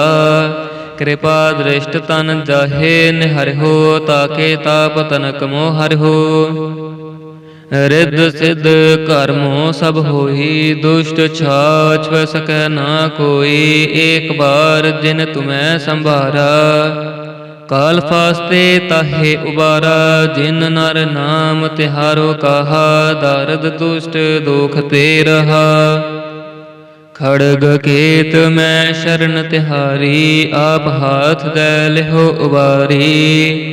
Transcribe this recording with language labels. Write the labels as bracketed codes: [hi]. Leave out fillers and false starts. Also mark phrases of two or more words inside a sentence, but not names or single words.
[pa] ਕ੍ਰਿਪਾ ਦ੍ਰਿਸ਼ਟ ਤਨ ਜਾਹੇ ਨਿਹਰਿਹੋ, ਤਾਕੇ ਤਾਪ ਤਨਕ ਮੋਹ ਹਰਿਹੋ। ਰਿੱਧ ਸਿੱਧ ਕਰਮੋ ਸਬ ਹੋਈ, ਦੁਸ਼ਟ ਛਾਛ ਸਕੈ ਨਾ ਕੋਈ। ਏਕ ਬਾਰ ਜਿਨ ਤੁਮ੍ਹੇਂ ਸੰਭਾਰਾ, ਕਾਲ ਫਾਸਤੇ ਤਾਹੇ ਉਬਾਰਾ, ਜਿਨ ਨਰ ਨਾਮ ਤਿਹਾਰੋ ਕਹਾ, ਦਰਦ ਦੁਸ਼ਟ ਦੋਖ ਤੇ ਰਹਾ। ਖੜਗ ਕੇਤ ਮੈਂ ਸ਼ਰਨ ਤਿਹਾਰੀ, ਆਪ ਹਾਥ ਦੈ ਲਿਹੋ ਉਬਾਰੀ।